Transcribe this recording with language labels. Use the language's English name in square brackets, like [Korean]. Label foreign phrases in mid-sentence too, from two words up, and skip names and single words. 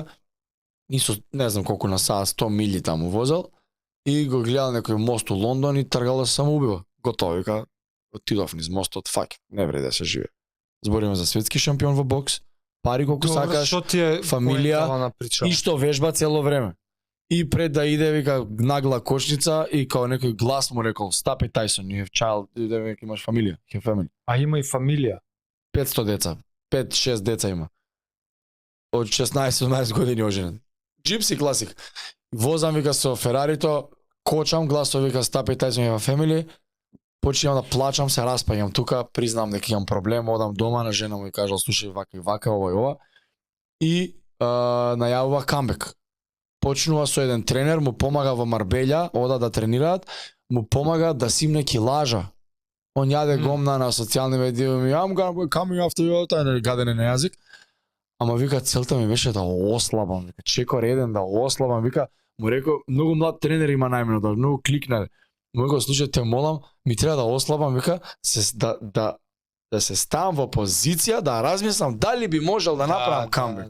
[Macedonian] И со не знам колку на саат 100 мили таму возел и го гледал некој мост у Лондон и тргал да се самоубива. Готово, вика. Отидов низ мостот, фак, не вреди да се живее. Збориме за светски шампион во бокс, пари колку сакаш, фамилија и што вежба цело време. И пред да иде, вика, нагла кочница и као некој глас му рекол, [English] stop it Tyson, you have child, [Macedonian] вика, имаш фамилија, [English] you have family. [Macedonian] А има и фамилија. 500 деца, 5-6 деца има. Од 16-18 години оженен. [English] Gypsy classic. [Macedonian] Возам, вика, со Ферарито, кочам, гласо, вика, [English] stop it Tyson, you have family. [Macedonian] Почнам да плачам, се распаѓам тука, признам дека имам проблем, одам дома на жена му и кажал, слушај, вака и вака, ова и ова. И најавува камбек. Почнува со еден тренер, му помага во Марбелја, ода да тренираат, му помага да симне килажа. Он јаде гомна на социјални медии, [English] I'm coming after you, [Macedonian] тај гадене на јазик. Ама вика, целта ми беше да ослабам, вика, чекор еден да ослабам, вика, му рекол, многу млад тренер има најмено, да многу кликна. Му рекол, слушај, те молам, ми треба да ослабам, вика, да се ставам во позиција, да размислам дали би можел да направам камбек.